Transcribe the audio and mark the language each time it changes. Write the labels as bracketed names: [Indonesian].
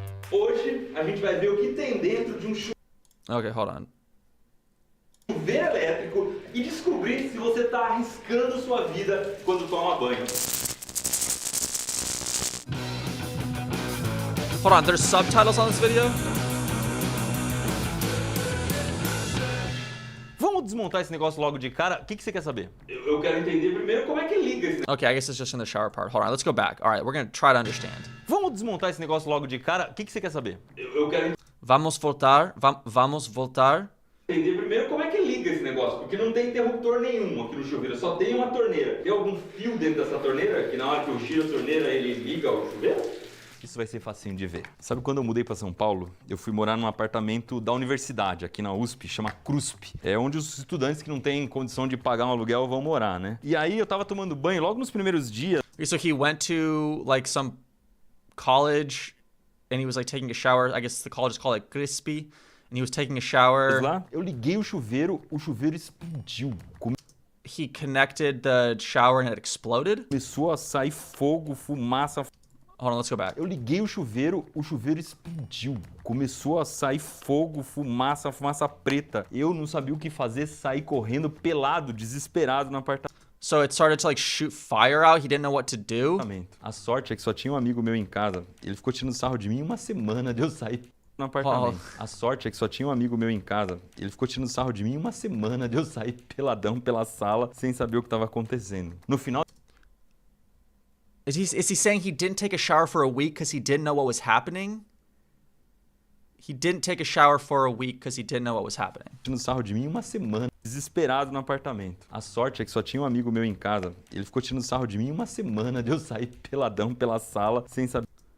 [Portuguese] Hoje a gente vai ver o que tem dentro de [English] Okay, hold on. [Portuguese] Chuveiro elétrico e descobrir se você está arriscando sua vida quando toma banho. [English] Hold on, there's subtitles on this video? [Portuguese] Vamos desmontar esse negócio logo de cara? O que você quer saber? Eu quero entender primeiro como é que liga esse [English] Okay, I guess it's just in the shower part. Hold on, let's go back. All right, we're going to try to understand. [Portuguese] Vamos desmontar esse negócio logo de cara? O que você quer saber? Eu quero Vamos voltar. Vamos voltar. entender primeiro como é que liga esse negócio, porque não tem interruptor nenhum aqui no chuveiro, só tem uma torneira. Tem algum fio dentro dessa torneira que na hora que eu giro a torneira ele liga ao chuveiro? Isso vai ser facinho de ver. Sabe quando eu mudei para São Paulo, eu fui morar num apartamento da universidade, aqui na USP, chama CRUSP. É onde os estudantes que não têm condição de pagar um aluguel vão morar, né? E aí eu tava tomando banho logo nos primeiros dias. [English] So he went to like some college and he was like taking a shower. I guess the college is called like Crispy. And he was taking a shower. [Portuguese] Lá, eu liguei o chuveiro explodiu. [English] He connected the shower and it exploded. [Portuguese] Começou a sair fogo, fumaça. [English] Hold on, let's go back. [Portuguese] Eu liguei o chuveiro explodiu. Começou a sair fogo, fumaça preta. Eu não sabia o que fazer, saí correndo pelado, desesperado no apartamento. [English] So it started to like shoot fire out. He didn't know what to do. [Portuguese] A sorte é que só tinha um amigo meu em casa. Ele ficou tirando sarro de mim uma semana de eu sair no apartamento. A sorte é que só tinha um amigo meu em casa. Ele ficou tirando sarro de mim uma semana de eu sair peladão pela sala sem saber o que estava acontecendo. No final... [English] Is he saying he didn't take a shower for a week because he didn't know what was happening? He didn't take a shower for a week because he didn't know what was happening. [Portuguese] Tirando sarro de mim uma semana, desesperado no apartamento. A sorte é que só tinha um amigo meu em casa. Ele ficou tirando sarro de mim uma semana de eu sair peladão pela sala sem saber.